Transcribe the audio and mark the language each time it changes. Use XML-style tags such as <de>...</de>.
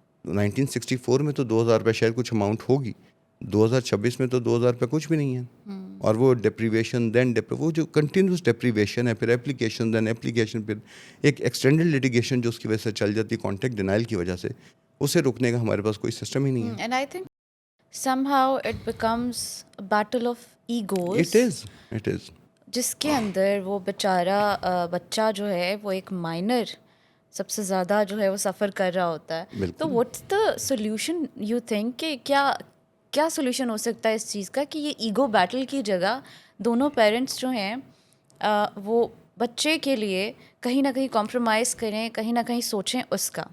<ur>1964 میں تو 2,000 روپے شاید کچھ اماؤنٹ ہوگی, 2026 میں تو 2,000 روپے کچھ بھی نہیں ہے. اور وہ ڈپریویشن دین وہ جو کنٹینیوس ڈپریویشن ہے, پھر ایپلیکیشن دین ایپلیکیشن, پھر ایک ایکسٹینڈیڈ لٹیگیشن جو اس کی وجہ سے چل جاتی ہے کانٹیکٹ ڈینائل کی وجہ سے, اسے روکنے کا ہمارے پاس کوئی سسٹم ہی نہیں ہے.</ur> <en>And I think somehow it becomes a battle of egos. It is.</en> <ur>جس کے اندر وہ بیچارہ بچہ جو ہے وہ ایک مائنر سب سے زیادہ جو ہے وہ سفر کر رہا ہوتا ہے. تو</ur> <en>what's the solution you think</en> <ur>کہ کیا سولوشن ہو سکتا ہے اس چیز کا کہ یہ ایگو بیٹل کی جگہ دونوں پیرنٹس جو ہیں وہ بچے کے لیے کہیں نہ کہیں کمپرومائز کریں, کہیں نہ کہیں سوچیں اس کا.</ur>